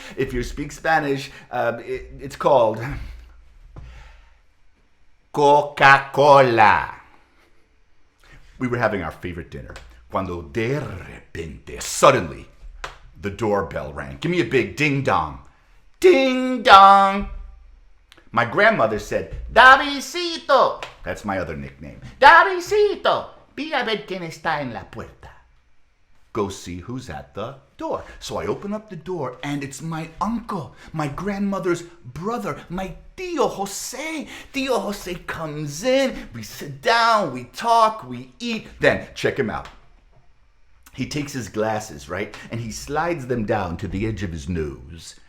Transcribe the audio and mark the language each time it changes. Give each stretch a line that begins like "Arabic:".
English: If you speak Spanish, it's called Coca-Cola. We were having our favorite dinner
Spanish: cuando de repente,
English: suddenly, the doorbell rang. Give me a big ding-dong. Ding-dong. My grandmother said, Davidcito. That's my other nickname.
Spanish: Davidcito, vi a ver quién está en la puerta.
English: Go see who's at the door. So I open up the door, and it's my uncle, my grandmother's brother, my Tío Jose. Tío Jose comes in, we sit down, we talk, we eat. Then, check him out. He takes his glasses, right, and he slides them down to the edge of his nose.